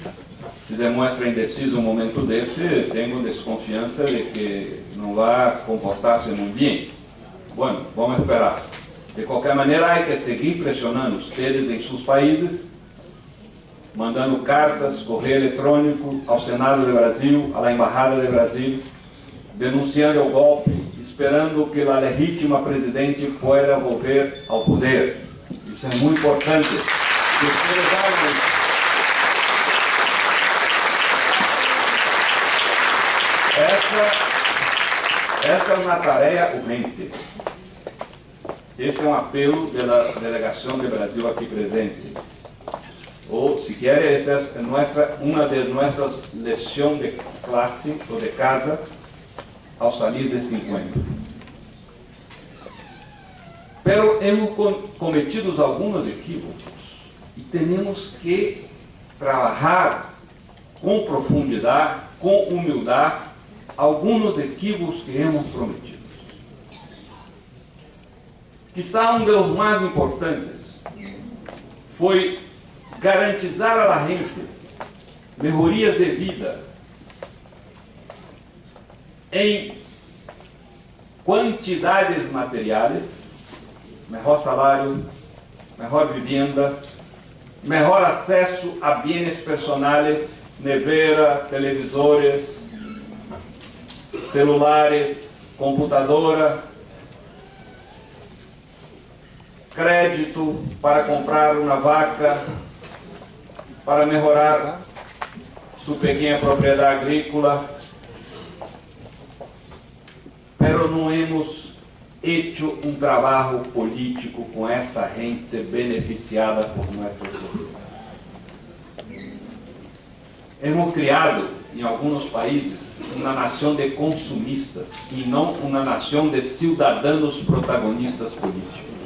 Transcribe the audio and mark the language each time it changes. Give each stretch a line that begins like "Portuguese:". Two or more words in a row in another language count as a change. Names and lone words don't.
Portuguese: Quando se demonstra indeciso um momento desse, tenho desconfiança de que não vai comportar-se muito bem. Bueno, vamos esperar. De qualquer maneira, há que seguir pressionando ustedes em seus países, mandando cartas, correio eletrônico ao Senado do Brasil, à Embaixada do Brasil, denunciando o golpe, esperando que a legítima presidente
Spanish: pueda volver
Portuguese: ao poder. Isso é muito importante. Esta é uma tarefa urgente. Este é um apelo da delegação do Brasil aqui presente. Ou, se quer, esta é uma de nossas lições de classe ou de casa ao sair deste encontro.
Spanish: Pero hemos cometido
Portuguese: alguns equívocos e temos que trabalhar com profundidade, com humildade, alguns equívocos que
Spanish: hemos prometido.
Portuguese: Quizá um dos mais importantes foi garantizar à gente melhorias de vida em quantidades materiais, melhor salário, melhor vivienda, melhor acesso a bens personais, nevera, televisores, celulares, computadora, crédito para comprar uma vaca, para melhorar sua pequena propriedade agrícola. Pero não
Spanish: hemos hecho
Portuguese: um trabalho político com essa gente beneficiada por nossas políticas. Hemos criado, em alguns países, uma nação de consumistas e não uma nação de cidadãos protagonistas políticos.